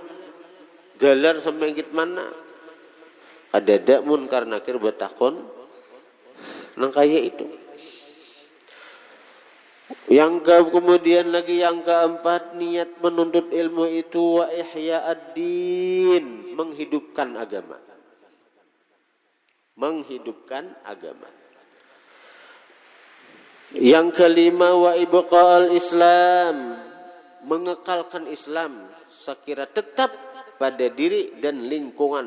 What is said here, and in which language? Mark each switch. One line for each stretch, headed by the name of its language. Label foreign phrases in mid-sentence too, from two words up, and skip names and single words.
Banjar: Galar sampai git mana? Kada munkar nakir betakon.
Indonesian: Nang kaya itu. Kemudian lagi yang keempat, niat menuntut ilmu itu
Arabic: وإحياء الدين,
Indonesian: menghidupkan agama. Menghidupkan agama. Yang kelima
Arabic: وإبقاء الإسلام,
Indonesian: mengekalkan Islam sekira tetap pada diri dan lingkungan.